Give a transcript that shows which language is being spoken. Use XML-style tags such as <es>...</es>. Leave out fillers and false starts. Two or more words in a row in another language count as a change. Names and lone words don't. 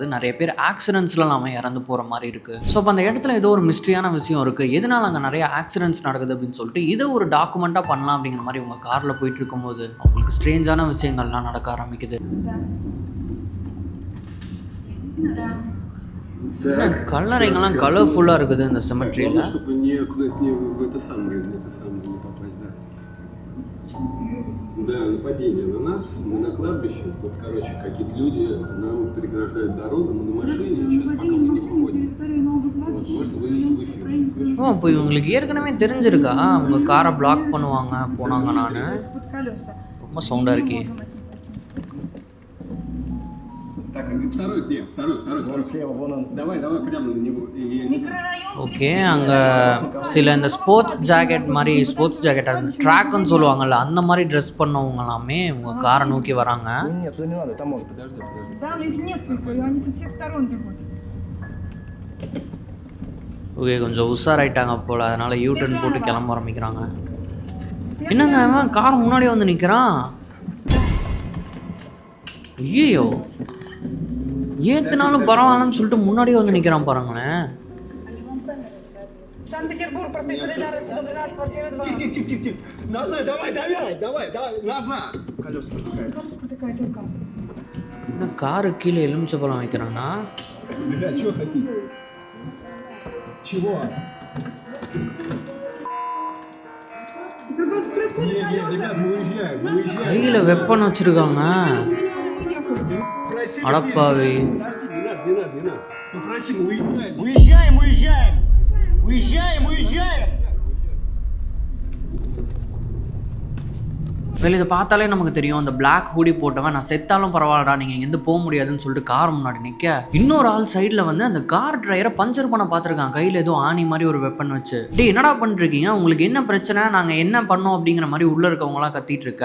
<ta>நிறைய பேர் ஆக்சிடென்ட்ஸ்லாம் இறந்து போகிற மாதிரி இருக்குது. ஸோ அப்போ அந்த இடத்துல ஏதோ ஒரு மிஸ்ட்ரியான விஷயம் இருக்குது, எதனால் அங்கே நிறைய ஆக்சிடென்ட்ஸ் நடக்குது அப்படின்னு சொல்லிட்டு இதை ஒரு டாக்குமெண்ட்டாக பண்ணலாம் அப்படிங்கிற மாதிரி உங்கள் காரில் போயிட்டு இருக்கும்போது அவங்களுக்கு ஸ்ட்ரேஞ்சான விஷயங்கள்லாம் நடக்க ஆரம்பிக்குது. கல்லறைங்கெல்லாம் கலர்ஃபுல்லாக இருக்குது இந்த சிமெட்ரியில்.</ta> <ru>Да, нападение на нас, мы на кладбище, тут, короче, какие-то люди нам переграждают дорогу, мы на машине, сейчас пока мы не выходим. Вот, можно вывести в эфир.</ru> <ta>ஓ, இப்போ இவங்களுக்கு ஏற்கனவே தெரிஞ்சிருக்கா அவங்க காரை பிளாக் பண்ணுவாங்க போனாங்க. நான் ரொம்ப சவுண்டாக இருக்கே.</ta> <ru>Так, второй где? Второй. Вон слева, вон он. Давай, прямо на него.</ru> <ta>ஓகே, அங்கே சில இந்த</ta> <en>sports jacket</en> <ta>மாதிரி,</ta> <en>sports jacket</en> <ta>அது ட்ராக்குன்னு சொல்லுவாங்கல்ல, அந்த மாதிரி ட்ரெஸ் பண்ணவங்க எல்லாமே உங்க காரை நோக்கி வராங்க.</ta> <ru>Нет, туда не надо, там он. Подожди. Там их несколько, и они со всех сторон бегут.</ru> <ta>ஓகே, கொஞ்சம் உஷாராயிட்டாங்க போல், அதனால் யூடர்ன் போட்டு கிளம்ப ஆரம்பிக்கிறாங்க. என்னங்க அவன் கார் முன்னாடியே வந்து நிற்கிறான். ஐயோ, ஏத்துனாலும் பரவாயில்லன்னு சொல்லிட்டு முன்னாடியே வந்து நிற்கிறான் பாருங்களேன்.</ta> <ru>Санкт-Петербург, проспект Солидарности, Добрый наш, квартира 2. Тихо. Назад, давай, назад. Колеса протекают. Колесо протекает только.</ru> <ta>என்ன காரு киле எலுமிச்சப்பழம் வைக்கிறானா?</ta> <ru>Ребят, что хотите? Чего? Нет, ребят, мы уезжаем.</ru> <ta>கையில் வெப்பன் வச்சிருக்காங்க. அடப்பாவி.</ta> <ru>Подожди, не надо. Попроси, мы уезжаем.</ru> <ta>வெளியே இதை பார்த்தாலே நமக்கு தெரியும், அந்த</ta> <en>black hoodie</en> <ta>போட்டவன் நான் செத்தாலும் பரவாயில்லடா நீங்கள் இங்கேருந்து போக முடியாதுன்னு சொல்லிட்டு கார் முன்னாடி நிற்க, இன்னொரு ஆள் சைடில் வந்து அந்த கார் டிரைவரை பஞ்சர் பண்ண பார்த்துருக்கான், கையில் ஏதோ ஆணி மாதிரி ஒரு வெப்பன் வச்சு. டே என்னடா பண்ணிருக்கீங்க, உங்களுக்கு என்ன பிரச்சனை, நாங்கள் என்ன பண்ணோம் அப்படிங்கிற மாதிரி உள்ளே இருக்கவங்களாம் கத்திட்டு இருக்க.</ta>